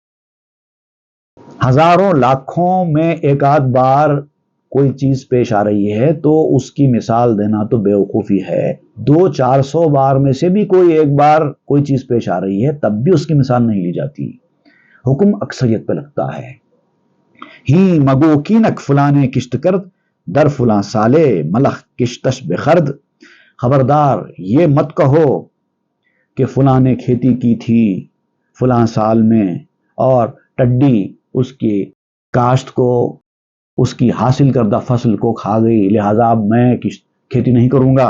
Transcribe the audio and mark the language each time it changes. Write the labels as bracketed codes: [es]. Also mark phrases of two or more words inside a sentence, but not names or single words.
[ur] ہزاروں لاکھوں میں ایک آدھ بار کوئی چیز پیش آ رہی ہے تو اس کی مثال دینا تو بیوقوفی ہے۔ 200-400 بار میں سے بھی کوئی ایک بار کوئی چیز پیش آ رہی ہے تب بھی اس کی مثال نہیں لی جاتی، حکم اکثریت پہ لگتا ہے۔ [fa] ہی مگو کینک فلانے کشت کرد، در فلاں سالے ملخ کشتش بخرد۔ [ur] خبردار یہ مت کہو کہ فلاں نے کھیتی کی تھی فلاں سال میں اور ٹڈی اس کی کاشت کو، اس کی حاصل کردہ فصل کو کھا گئی، لہذا اب میں کھیتی نہیں کروں گا۔